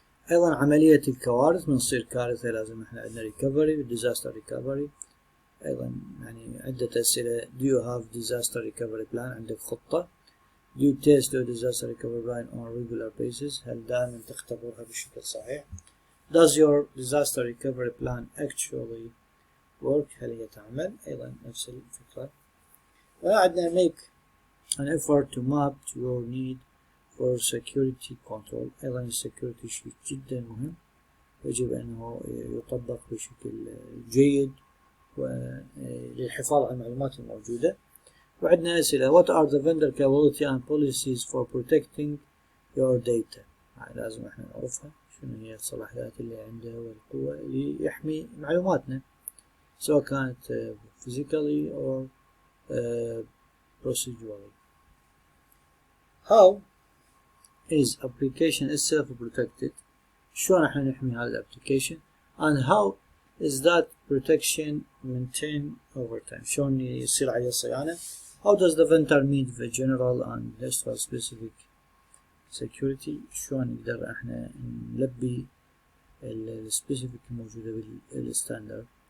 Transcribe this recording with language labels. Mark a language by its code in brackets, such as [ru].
[ar] ايضا عملية الكوارث، من تصير كارثة لازم احنا عندنا ريكفري [en] disaster recovery. [ar] ايضا يعني عدة اسئلة [en] do you have disaster recovery plan، [ar] عندك خطة. [en] do you test your disaster recovery plan on a regular basis، [ar] هل دائما تختبرها بشكل صحيح. [en] does your disaster recovery plan actually work، [ar] هل هي تعمل. ايضا نفس الفكرة. وعندنا [en] make an effort to map to your need for security control. [ar] ايضا السكيورتي شيء جدا مهم، يجب انه يطبق بشكل جيد وللحفاظ على المعلومات الموجودة. وعندنا اسئلة [en] what are the vendor capability and policies for protecting your data، [ar] لازم احنا نعرفها شنو هي الصلاحيات اللي عنده والقوة اللي يحمي معلوماتنا سواء كانت [en] physically or procedurally. How is application itself protected، [ar] شلون احنا نحمي هذا الابليكيشن [en] and how is that protection maintained over time، [ar] شلون يصير عليه صيانة. [en] how does the vendor meet the general and industrial specific security، [ar] شلون نقدر احنا نلبي السبيسيفيك الموجودة بالستاندرد.